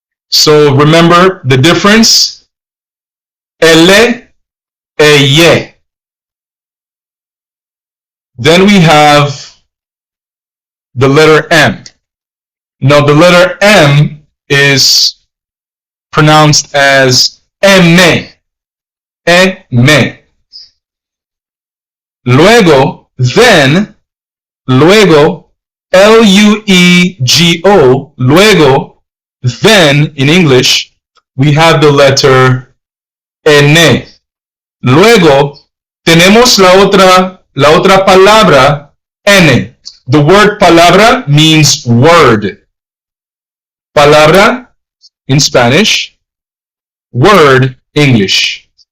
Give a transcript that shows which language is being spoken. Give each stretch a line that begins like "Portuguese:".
English: So remember the difference. Ele, eye. Then we have the letter M. Now the letter M is pronounced as eme.
Spanish: Eme. Luego, luego, L-U-E-G-O, luego,
English: Then, in English, we have the letter N.
Spanish: Luego, tenemos la otra palabra, N.
English: The word palabra means word. Palabra in Spanish, word English.